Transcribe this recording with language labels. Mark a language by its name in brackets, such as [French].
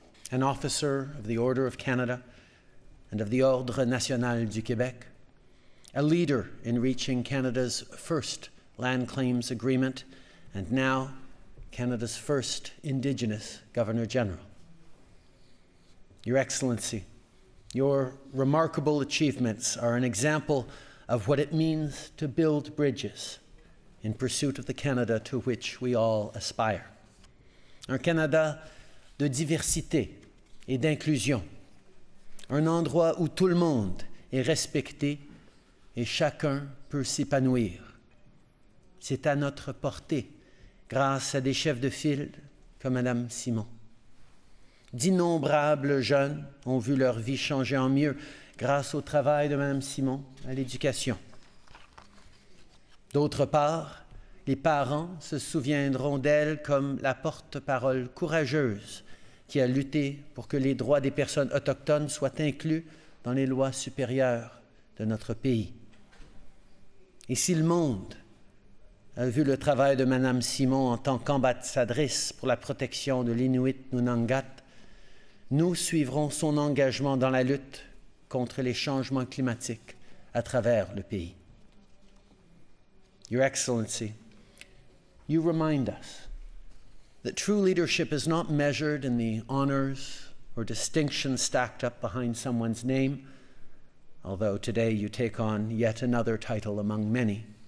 [English] An officer of the Order of Canada and of the Ordre National du Québec, a leader in reaching Canada's first land claims agreement, and now Canada's first Indigenous Governor-General. Your Excellency, your remarkable achievements are an example of what it means to build bridges in pursuit of the Canada to which we all aspire. [French] Un Canada de diversité et d'inclusion. Un endroit où tout le monde est respecté et chacun peut s'épanouir. C'est à notre portée grâce à des chefs de file comme Madame Simon. D'innombrables jeunes ont vu leur vie changer en mieux grâce au travail de Mme Simon à l'éducation. D'autre part, les parents se souviendront d'elle comme la porte-parole courageuse qui a lutté pour que les droits des personnes autochtones soient inclus dans les lois supérieures de notre pays. Et si le monde a vu le travail de Mme Simon en tant qu'ambassadrice pour la protection de l'Inuit Nunangat, nous suivrons son engagement dans la lutte contre les changements climatiques à travers le pays. [English] Your Excellency, you remind us that true leadership is not measured in the honors or distinctions stacked up behind someone's name, although today you take on yet another title among many.